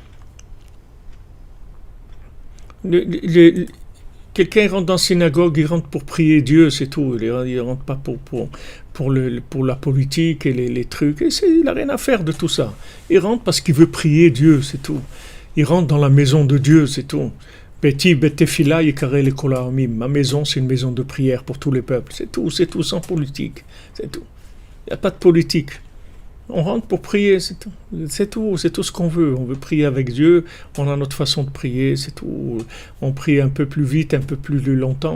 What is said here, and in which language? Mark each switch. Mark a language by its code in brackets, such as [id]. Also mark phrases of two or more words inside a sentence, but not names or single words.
[fr] Quelqu'un rentre dans la synagogue, il rentre pour prier Dieu, c'est tout. Il rentre pas pour la politique et les trucs. Il n'a rien à faire de tout ça. Il rentre parce qu'il veut prier Dieu, c'est tout. Il rentre dans la maison de Dieu, c'est tout. [he] ביתי בית תפילה יקרא לכל העמים. [fr] Ma maison, c'est une maison de prière pour tous les peuples. C'est tout, sans politique. C'est tout. Il n'y a pas de politique. On rentre pour prier, c'est tout. C'est tout ce qu'on veut. On veut prier avec Dieu. On a notre façon de prier, c'est tout. On prie un peu plus vite, un peu plus longtemps.